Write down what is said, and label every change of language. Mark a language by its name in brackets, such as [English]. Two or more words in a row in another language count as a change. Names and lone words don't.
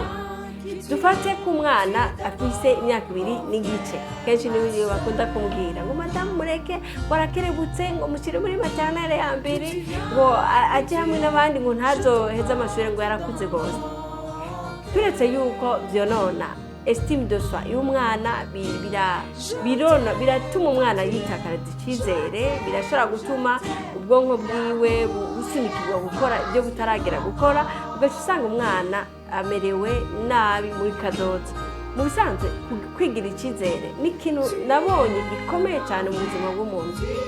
[Rundi] Dufate ku mwana afise imyaka 2 n'igice, kenshi niwe bakunda kumbwira ngo madamu mureke warakerebutse ngo mushire muri maternelle ya mbere ngo aje hamwe n'abandi ngo ntazoheza amashure ngo yarakuze gose. Turetse yuko vyonona [French] estime de soi [Rundi] y'umwana biratuma umwana yitakariza icyizere, birashobora gutuma ubwonko bwiwe busunikirwa gukora ibyo butaragera gukora, ugaca usanga umwana amerewe nabi muri kazoza. Mu bisanzwe kwigira icyizere ni ikintu nabonye gikomeye cyane mu buzima bw'umuntu.